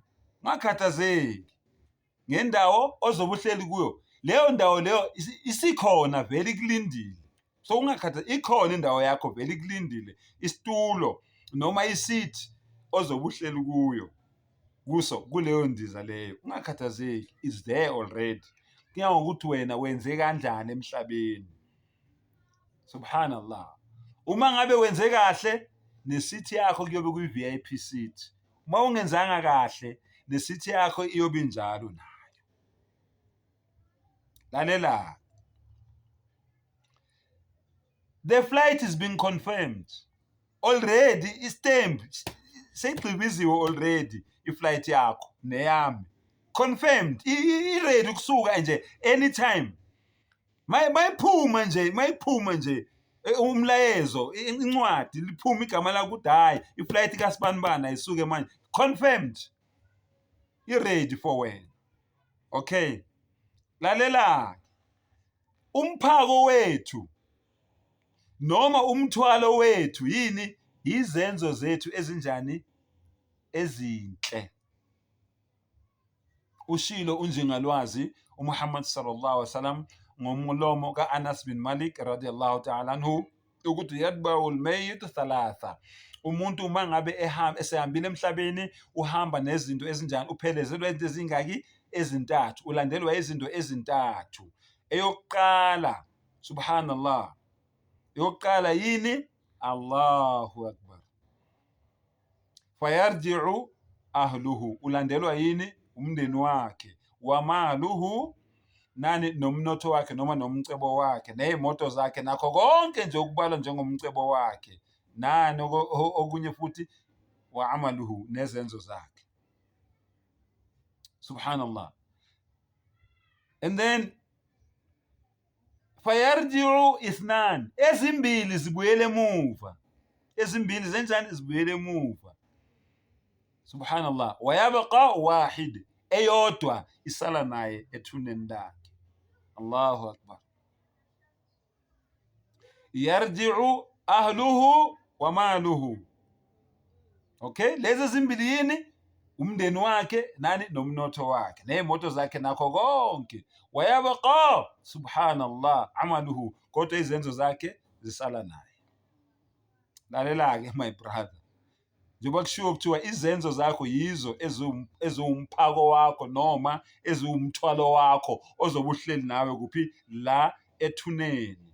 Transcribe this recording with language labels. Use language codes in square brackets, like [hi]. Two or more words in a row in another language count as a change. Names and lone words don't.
[zu] Ungakhathazeki ngendawo ozobuhleli kuyo. Leyo ndawo leyo isikhona vele ikulindile. So ungakhathazeki, ikhona indawo yakho vele ikulindile, isitulo noma isithi ozobuhleli kuyo kuso kuleyo ndiza leyo. Ungakhathazeki, [en] is there already. [zu] Kuya ngokuthi wena wenze kanjani emhlabeni. Subhanallah. Uma ngabe wenze kahle, nesithi yakho kuyobe kuyi-VIP seat. Uma ungenzanga kahle, nesithi yakho iyobe injalo nayo. Lalela. [en] The flight is being confirmed. [zu] Already istembu seyigqibiziwe already iflight yakho neyami. Confirmed. I-ready ukusuka nje anytime. Mayiphuma nje umlayezo, incwadi liphuma igama lakho ukuthi hayi iflight kaSibanibani ayisuke manje, [en] confirmed, i-ready for wena. [zu] Okay, lalela, umphako wethu noma umthwalo wethu yini? Izenzo zethu ezinjani? Ezinhle. Ushilo unjengalwazi uMuhammad [ar] صلى الله عليه وسلم [zu] ngomlomo ka-Anas bin Malik [ar] رضي الله تعالى عنه [zu] ukuthi [ar] يتبع الميت ثلاثة. [zu] Umuntu uma ngabe esehambile emhlabeni uhamba nezinto ezinjani, uphelezelwa izinto ezingaki? Ezintathu, ulandelwa izinto ezintathu. Eyokuqala, subhanallah, eyokuqala yini? [ar] الله أكبر. فيرجع أهله, [zu] ulandelwa yini? Umndeni wakhe. Wamaluhu, nani? Nomnotho wakhe noma nomcebo wakhe, nezimoto zakhe, nakho konke nje okubalwa njengomcebo wakhe, nani okunye futhi, [ar] وعمله, [zu] nezenzo zakhe. Subhanallah. [en] And then [ar] فيرجع اثنان, [zu] ezimbili zibuyele emuva. ezimbili zenjani zibuyele emuva. Subhanallah. [ar] ويبقى واحد, [zu] eyodwa isala naye ethuneni lakhe. [ar] الله أكبر. يرجع أهله وماله. [zu] Okay, lezi zimbili yini? Umndeni wakhe nani nomnotho wakhe nezimoto zakhe nakho konke. [ar] ويبقى سبحان الله عمله, [zu] kodwa izenzo zakhe zisala naye. Lalela ke [en] my brother, [zu] njengoba kushiwo kuthiwa izenzo zakho yizo eziwumphako wakho noma eziwumthwalo wakho ozobe uhleli nawe kuphi la ethuneni.